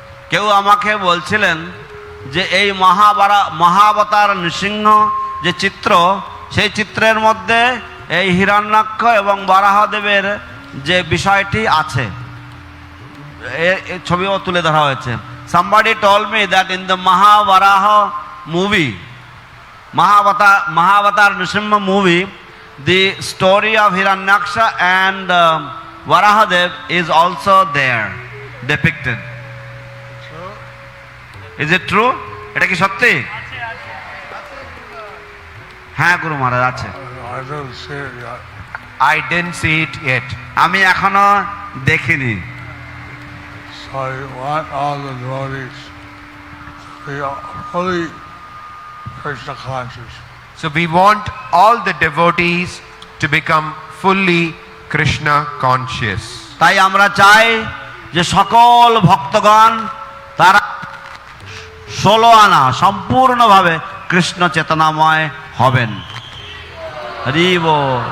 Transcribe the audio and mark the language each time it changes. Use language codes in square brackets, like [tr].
[bn] কেউ আমাকে বলছিলেন যে এই মহাবতার নৃসিংহ যে চিত্র, সেই চিত্রের মধ্যে এই হিরণ্যাক্ষ এবং বরাহদেবের যে বিষয়টি আছে, এই ছবিও তুলে ধরা হয়েছে। [en] Somebody told me that in the Mahavaraha movie, Mahavatar Nrsimha movie, the story of Hiranyaksha and Varahadev is also there depicted. Is it true? [bn] এটা কি সত্যি? হ্যাঁ গুরু মহারাজ আছে। [en] I didn't see it yet. I didn't see it yet. [bn] আমি এখনো দেখিনি। [en] So I want all the devotees to be fully Krishna conscious. So we want all the devotees to become fully Krishna conscious. [bn] তাই আমরা চাই যে সকল ভক্তগণ তারা 16 আনা সম্পূর্ণভাবে কৃষ্ণ চেতনাময় হবেন। হরি বল।